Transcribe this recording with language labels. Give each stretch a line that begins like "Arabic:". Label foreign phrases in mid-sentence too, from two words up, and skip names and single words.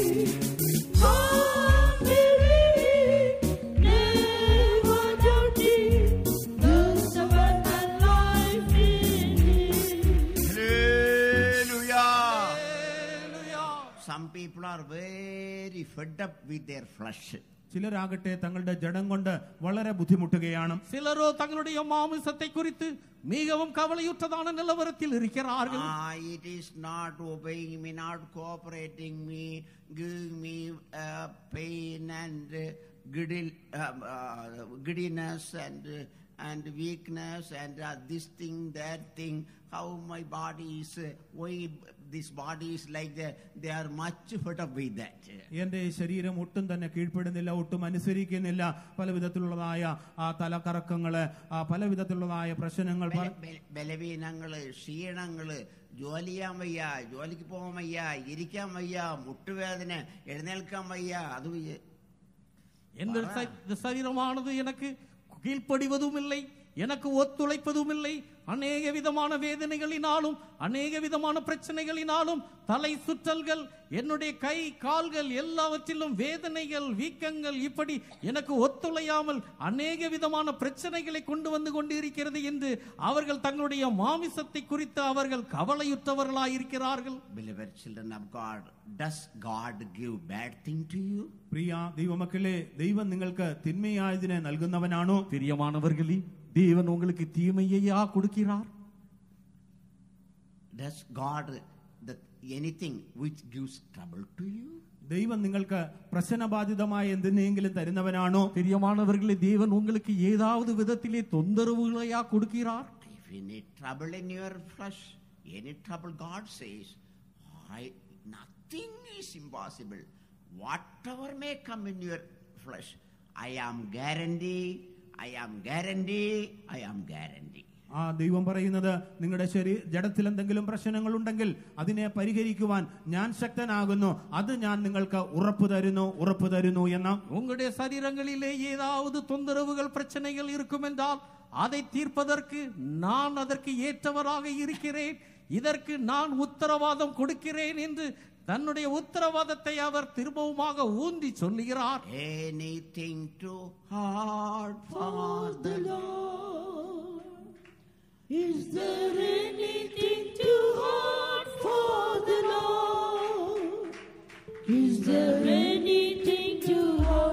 English: Come believing, never doubting, there's abundant life in me. hallelujah. Some people are very fed up with their flesh.
Malayalam: ചിലരാകട്ടെ തങ്ങളുടെ ജഡം കൊണ്ട് വളരെ ബുദ്ധിമുട്ടുകയാണ്.
Tamil: சிலரோ தங்களுடைய மாமிசத்தை குறித்து மிகவும் கவலையுற்றதான நிலவரத்தில் இருக்கிறார்கள்.
English: It is not obeying me, not cooperating me, giving me pain and giddiness and weakness and this thing, that thing. How my body is, why this body is like that? They are much fed up with that.
Malayalam: എന്റെ ശരീരം ഒട്ടും തന്നെ കീഴ്പ്പെടുന്നില്ല, ഒട്ടും അനുസരിക്കുന്നില്ല. പല വിധത്തിലുള്ളതായ ആ തലകറക്കങ്ങള്, ആ പല വിധത്തിലുള്ളതായ പ്രശ്നങ്ങൾ, ബലവീനങ്ങള്, ക്ഷീണങ്ങള്, ജോലി ചെയ്യാൻ വയ്യ, ജോലിക്ക് പോകാൻ വയ്യ, ഇരിക്കാൻ വയ്യ, മുട്ടുവേദന, എഴുന്നേൽക്കാൻ വയ്യ. അത്
Tamil: இந்த சரீரமானது எனக்கு கீழ்ப்படிவதும் இல்லை, எனக்கு ஒத்துழைப்பதும் இல்லை. அநேக விதமான வேதனைகளினாலும் அநேக விதமான பிரச்சனைகளினாலும் தலை சுற்றல்கள், என்னுடைய கை கால்கள் எல்லாவற்றிலும் வேதனைகள், வீக்கங்கள், இப்படி எனக்கு ஒத்துழையாமல் அநேக விதமான பிரச்சனைகளை கொண்டு வந்து கொண்டிருக்கிறது என்று அவர்கள் தங்களுடைய மாமிசத்தை குறித்து அவர்கள் கவலையுற்றவர்களாயிருக்கிறார்கள்.
English: Beloved children of God, does God give bad thing to you?
Malayalam: പ്രിയ ദൈവമക്കളെ, ദൈവം നിങ്ങൾക്ക് തിന്മയായതിനെ നൽകുന്നവനാണോ?
Tamil: பிரியமானவர்களே, தேவன் உங்களுக்கு தீமையையா கொடுக்கிறார்?
English: Does God anything which gives trouble to you?
Malayalam: ദൈവം നിങ്ങൾക്ക് പ്രശ്നബാധിതമായ എന്തിനെങ്കിലും തരുന്നവനാണോ?
Tamil: பிரியமானவர்களே, தேவன் உங்களுக்கு ஏதாவது விதத்திலே தொந்தரவுகளையா கொடுக்கிறார்?
English: If you need trouble in your flesh, any trouble, God says, nothing is impossible. Whatever may come in your flesh, I am guarantee.
Malayalam: ആ ദൈവം പറയുന്നത്, നിങ്ങളുടെ ജഡത്തിൽ എന്തെങ്കിലും പ്രശ്നങ്ങൾ ഉണ്ടെങ്കിൽ അതിനെ പരിഹരിക്കുവാൻ ഞാൻ ശക്തനാകുന്നു, അത് ഞാൻ നിങ്ങൾക്ക് ഉറപ്പു തരുന്നു എന്ന്.
Tamil: உங்களுடைய சரீரங்களிலே ஏதாவது தொந்தரவுகள் பிரச்சனைகள் இருக்கும் என்றால் அதை தீர்ப்பதற்கு நான் அதற்கு ஏற்றவராக இருக்கிறேன், இதற்கு நான் உத்தரவாதம் கொடுக்கிறேன் என்று தன்னுடைய உத்தரவாதத்தை அவர் திரும்பவுமாக ஊன்றி சொல்லுகிறார்.
English: Anything too hard for the Lord? Is there anything too hard for the Lord? Is there anything too hard?